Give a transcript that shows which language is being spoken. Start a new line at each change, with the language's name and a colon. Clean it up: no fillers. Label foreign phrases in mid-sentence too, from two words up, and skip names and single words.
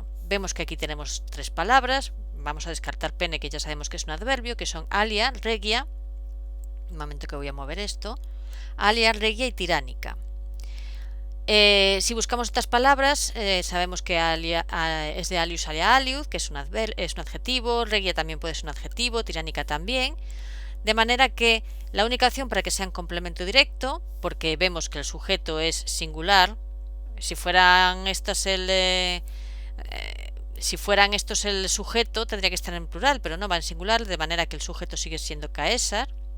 Spanish: Vemos que aquí tenemos 3 palabras. Vamos a descartar pene, que ya sabemos que es un adverbio, que son alia, regia. Un momento que voy a mover esto. Alia, regia y tiránica. Si buscamos estas palabras, sabemos que alia, es de
Latin: alius alia aliud,
Spanish: que es un adjetivo, regia también puede ser un adjetivo, tiránica también. De manera que la única opción para que sean complemento directo, porque vemos que el sujeto es singular, si fueran estos el sujeto, tendría que estar en plural, pero no va en singular, de manera que el sujeto sigue siendo caesar.